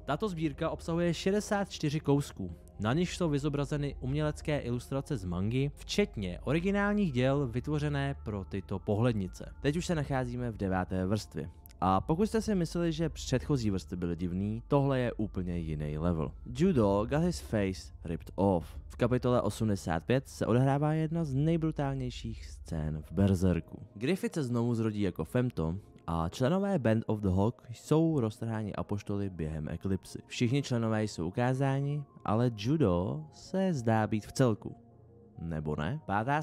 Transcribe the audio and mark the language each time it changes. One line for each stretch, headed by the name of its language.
Czech: Tato sbírka obsahuje 64 kousků, na nich jsou vyzobrazeny umělecké ilustrace z mangy, včetně originálních děl vytvořené pro tyto pohlednice. Teď už se nacházíme v 9. vrstvě. A pokud jste si mysleli, že předchozí vrstvy byly divný, tohle je úplně jiný level.
English: Judo got his face ripped off.
Czech: V kapitole 85 se odehrává jedna z nejbrutálnějších scén v Berserku. Griffith se znovu zrodí jako Femto a členové Band of the Hawk jsou roztrháni apoštoly během eklipsy. Všichni členové jsou ukázáni, ale Judo se zdá být v celku. Nebo ne? 5.